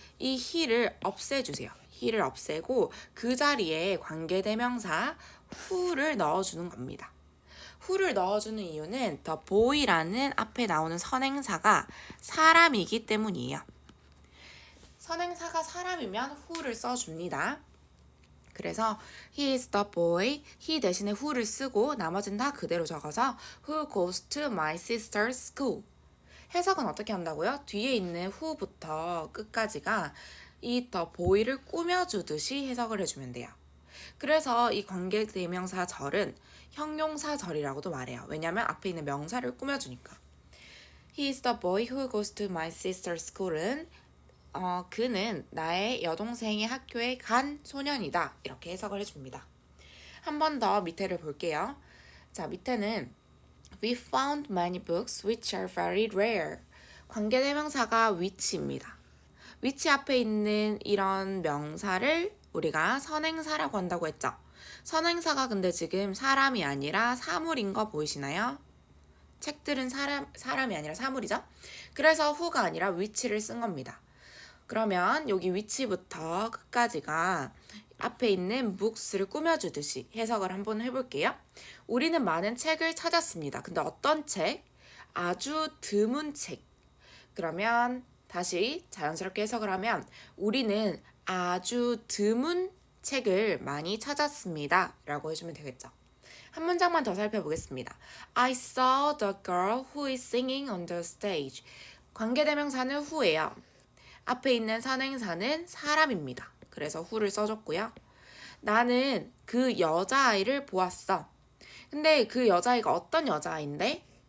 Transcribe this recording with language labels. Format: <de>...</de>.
<ko>이 he를 없애주세요. he를 없애고 그 자리에 관계대명사 who를 넣어주는 겁니다. who를 넣어주는 이유는 the boy라는 앞에 나오는 선행사가 사람이기 때문이에요. 선행사가 사람이면 who를 써줍니다. 그래서</ko> <en>he is the boy, he</en> <ko>대신에 who를 쓰고 나머지는 다 그대로 적어서</ko> <en>who goes to my sister's school.</en> <ko>해석은 어떻게 한다고요? 뒤에 있는 who부터 끝까지가 이 the boy를 꾸며주듯이 해석을 해주면 돼요. 그래서 이 관계대명사 절은 형용사절이라고도 말해요. 왜냐면 앞에 있는 명사를 꾸며주니까.</ko> <en>He is the boy who goes to my sister's school은</en> <ko>그는 나의 여동생의 학교에 간 소년이다. 이렇게 해석을 해줍니다. 한 번 더 밑에를 볼게요. 자, 밑에는</ko> <en>We found many books which are very rare.</en> <ko>관계대명사가 which입니다. which 앞에 있는 이런 명사를 우리가 선행사라고 한다고 했죠. 선행사가 근데 지금 사람이 아니라 사물인 거 보이시나요? 책들은 사람이 아니라 사물이죠. 그래서 who가 아니라 which를 쓴 겁니다. 그러면 여기 which부터 끝까지가 앞에 있는 books를 꾸며주듯이 해석을 한번 해볼게요. 우리는 많은 책을 찾았습니다. 근데 어떤 책? 아주 드문 책. 그러면 다시 자연스럽게 해석을 하면 우리는 아주 드문 책을 많이 찾았습니다. 라고 해주면 되겠죠. 한 문장만 더 살펴보겠습니다.</ko> <en>I saw the girl who is singing on the stage.</en> <ko>관계대명사는 who예요. 앞에 있는 선행사는 사람입니다. 그래서 who를 써줬고요. 나는 그 여자아이를 보았어. 근데 그 여자아이가 어떤 여자아이인데?</ko>